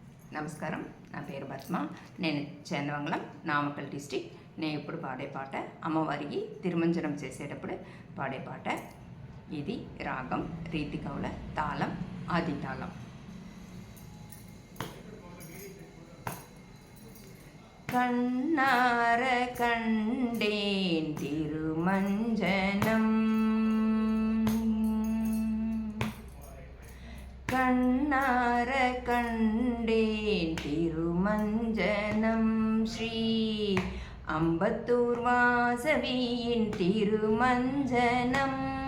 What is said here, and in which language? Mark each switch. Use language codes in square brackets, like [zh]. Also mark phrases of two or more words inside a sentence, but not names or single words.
[te] నమస్కారం. నా పేరు పద్మ. నేను చందవంగళం, నామకల్ డిస్టిక్. నేను ఇప్పుడు పాడే పాట అమ్మవారికి తిరుమంజనం చేసేటప్పుడు పాడే పాట. ఇది రాగం రీతికౌల, తాళం ఆది తాళం. [ta] கண்ணார கண்டேன் திருமஞ்சனம், கண்ணார கண்டேன் திருமஞ்சனம், ஸ்ரீ அம்பத்தூர் வாசவியின் திருமஞ்சனம்.